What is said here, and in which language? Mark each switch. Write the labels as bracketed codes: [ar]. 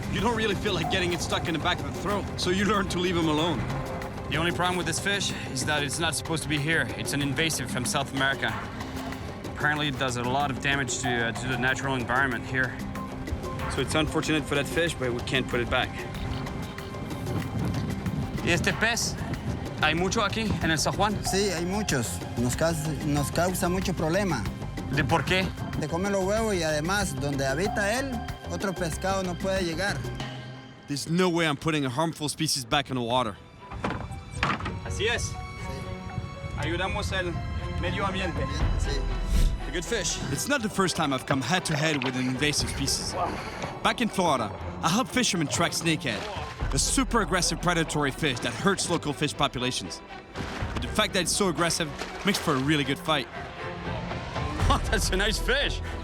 [en] You don't really feel like getting it stuck in the back of the throat, so you learn to leave them alone. The only problem with this fish is that it's not supposed to be here. It's an invasive from South America. Apparently it does a lot of damage to the natural environment here. So it's unfortunate for that fish, but we can't put it back. [es] ¿Y este pez? ¿Hay mucho aquí en el San Juan? Sí, hay muchos. Nos causa mucho problema. ¿De por qué? Te come los huevos y además, donde habita él, otro pescado no puede llegar. [en] There's no way I'm putting a harmful species back in the water. [es] Así es. Ayudamos el medio ambiente. Sí. [en] A good fish. It's not the first time I've come head-to-head with an invasive species. Back in Florida, I helped fishermen track snakehead, a super aggressive predatory fish that hurts local fish populations. But the fact that it's so aggressive makes for a really good fight. Oh, that's a nice fish.